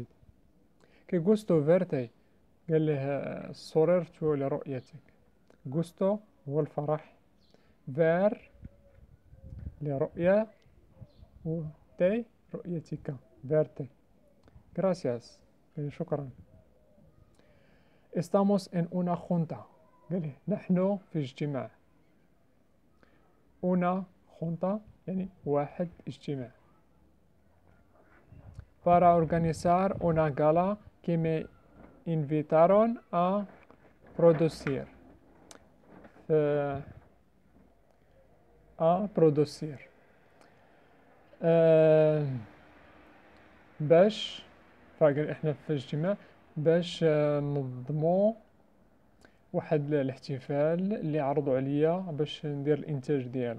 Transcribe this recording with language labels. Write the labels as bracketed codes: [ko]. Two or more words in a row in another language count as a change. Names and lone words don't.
[es] qué gusto verte, [ar] قال له سررت لرؤيتك. غوستو هو الفرح، فير لرؤية، و تي رؤيتك، فيرتي. gracias، يعني شكرا. [es] estamos en una junta، [ar] قال له نحن في اجتماع. [es] una junta [ar] يعني واحد اجتماع. [es] para organizar una gala que me invitaron a producir. [ar] برودوسير باش، فاقل احنا في اجتماع باش ننظمو واحد الاحتفال اللي عرضوا عليا باش ندير الانتاج ديالو.